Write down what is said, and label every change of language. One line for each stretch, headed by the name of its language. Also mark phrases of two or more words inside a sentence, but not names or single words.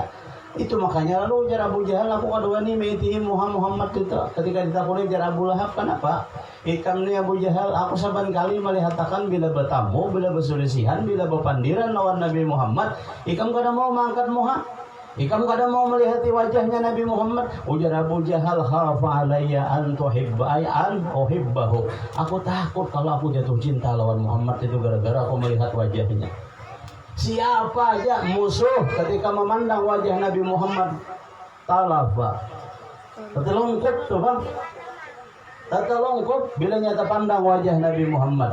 Banjar: Itu makanya lalu jar Abu Jahal, aku kadua nih meitihi Muhammad itu. Ketika ditakuni jar Abu Lahab, kenapa? Ikam nih Abu Jahal, aku saban kali melihatkan bila bertamu, bila bersulisihan, bila berpandiran lawan Nabi Muhammad, ikam kada mau mengangkat muha. Ikam kada mau melihat wajahnya Nabi Muhammad.
Arabic: Ujar Abu Jahal, خاف علي أن تحب أن أحبه.
Banjar: Aku takut kalau aku jatuh cinta lawan Muhammad itu gara-gara aku melihat wajahnya. Siapa aja musuh ketika memandang wajah Nabi Muhammad, talafa, Tertelungkup tuh bang. Tertelungkup bila nyata pandang wajah Nabi Muhammad.